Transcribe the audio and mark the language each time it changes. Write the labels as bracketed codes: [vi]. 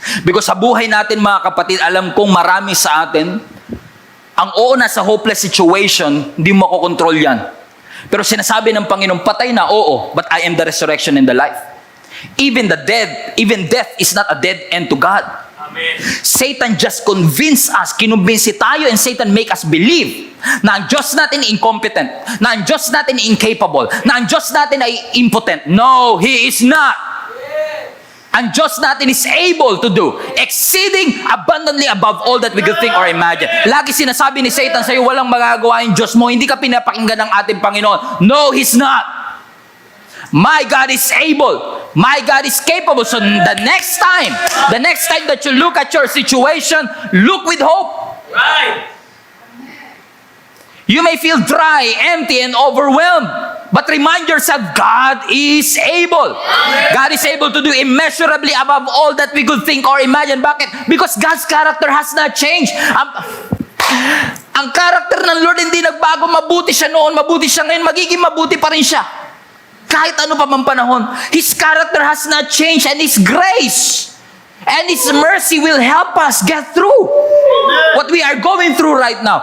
[tl] Because sa buhay natin, mga kapatid, alam kong marami sa atin, ang nasa hopeless situation, hindi mo makokontrol yan. Pero sinasabi ng Panginoon, patay na, oo, [en] but I am the resurrection and the life. Even death is not a dead end to God. Amen. Satan just convince us, [tl] kinumbinsi tayo, [en] and Satan make us believe [tl] na ang Diyos natin incompetent, na ang Diyos natin incapable, na ang Diyos natin ay impotent. [en] No, He is not. [tl] Ang Diyos natin [en] is able to do exceeding abundantly above all that we could think or imagine. [tl] Lagi sinasabi ni Satan sa'yo, walang magagawa yung Diyos mo, hindi ka pinapakinggan ng ating Panginoon. [en] No, He's not. My God is able. My God is capable. So the next time that you look at your situation, look with hope. Right. You may feel dry, empty, and overwhelmed. But remind yourself, God is able. God is able to do immeasurably above all that we could think or imagine. Bakit? Because God's character has not changed. [tl] Ang character ng Lord hindi nagbago. Mabuti siya noon, mabuti siya ngayon, magiging mabuti pa rin siya. Kahit ano pa mang panahon, [en] His character has not changed, and His grace and His mercy will help us get through what we are going through right now.